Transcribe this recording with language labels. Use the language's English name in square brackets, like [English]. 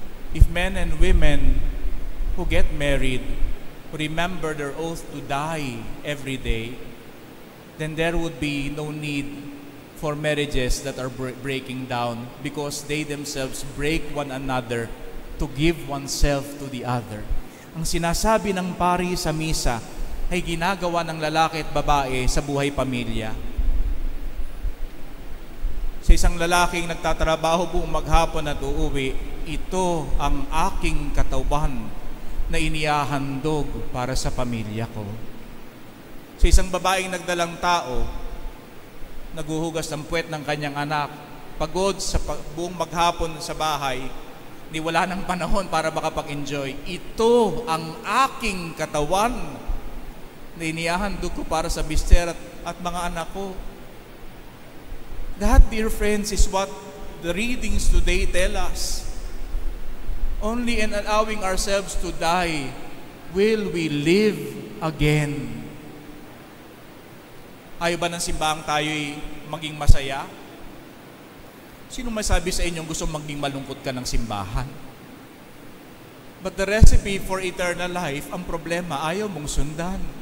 [English] If men and women who get married remember their oath to die every day, then there would be no need for marriages that are breaking down because they themselves break one another to give oneself to the other. [Filipino] Ang sinasabi ng pari sa misa ay ginagawa ng lalaki at babae sa buhay pamilya. Sa isang lalaking nagtatrabaho buong maghapon at uuwi, ito ang aking katawan na inihahandog para sa pamilya ko. Sa isang babaeng nagdalang tao, naghuhugas ng puwet ng kanyang anak, pagod sa buong maghapon sa bahay, ni wala ng panahon para makapag-enjoy. Ito ang aking katawan na inihahandog ko para sa mister at mga anak ko. [English] That, dear friends, is what the readings today tell us. Only in allowing ourselves to die will we live again. [Filipino] Ayaw ba ng simbahang tayo'y maging masaya? Sino masabi sa inyong gusto maging malungkot ka ng simbahan? [English] But the recipe for eternal life, [Filipino] ang problema, ayaw mong sundan.